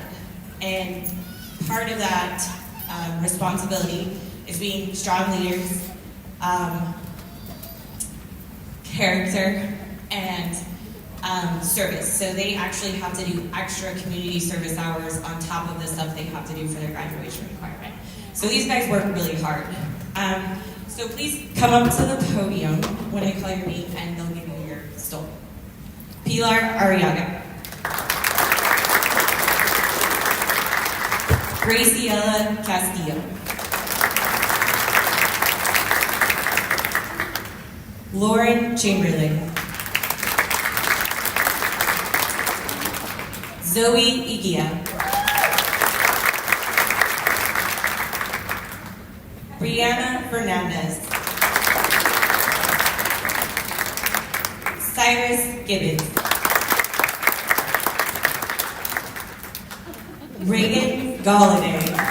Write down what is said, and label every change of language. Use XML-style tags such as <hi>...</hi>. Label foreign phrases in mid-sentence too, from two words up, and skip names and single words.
<en>And part of that responsibility is being strong leaders, character, and service. So they actually have to do extra community service hours on top of the stuff they have to do for their graduation requirement. So these guys work really hard. So please come up to the podium when I call your name and they'll give you your stole. Pilar Arriaga. Graciela Castillo. Lauren Chamberlain. Zoe Igia. Brianna Fernandez. Cyrus Gibbons. Reagan Galladay.</en>